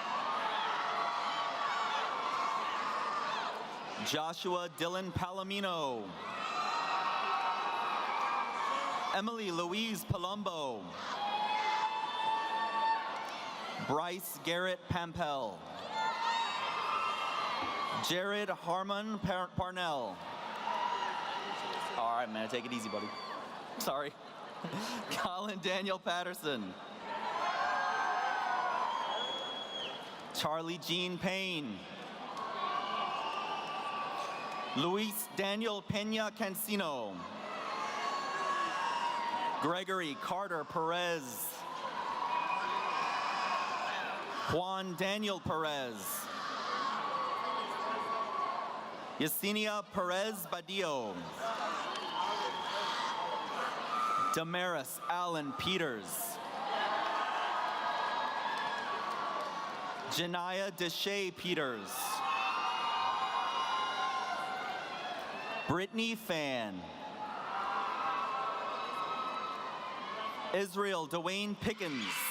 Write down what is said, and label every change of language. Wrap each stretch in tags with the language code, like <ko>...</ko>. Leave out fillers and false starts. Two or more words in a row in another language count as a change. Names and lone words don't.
<en>Joshua Dylan Palomino. Emily Louise Palumbo. Bryce Garrett Pampel. Jared Harmon Parnell. All right, man, take it easy, buddy. Sorry. Colin Daniel Patterson. Charlie Jean Payne. Luis Daniel Peña Cancino. Gregory Carter Perez. Juan Daniel Perez. Yesenia Perez Badillo. Damaris Allen Peters. Janaya Deshay Peters. Brittany Fan. Israel Dwayne Pickens.</en>